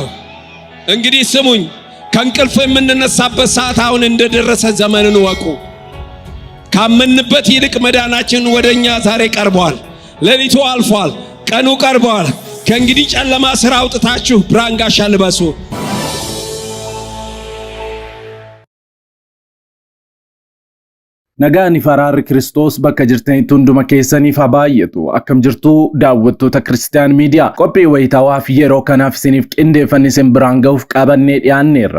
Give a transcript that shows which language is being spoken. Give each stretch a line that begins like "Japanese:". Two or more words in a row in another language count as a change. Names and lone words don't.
Amharic: እንግዲህ ስሙኝ፣ ከእንቅልፍ የምንነሳበት ሰዓት አሁን እንደደረሰ ዘመንን ወቁ። ካመንበት ይልቅ መዳናችን ወደኛ ዛሬ ቀርቧል። ሌሊቱ አልፏል። ቀኑ ቀርቧል። ከእንግዲህ ጨለማ ስራ አውጥታችሁ ብርሃን ጋሻ ልበሱ።
Oromo: Nagaan faraarri Kiristoos bakka jirtanitti hunduma keessaniif haa baay'atu. Akkam jirtu daawwattoota Kiristiyaan Miidiyaa. Qophii wayitaawaa fi yeroo kanaaf isiniif qindeeffanne isin biraan ga'uuf qabannee dhiyaanneerra.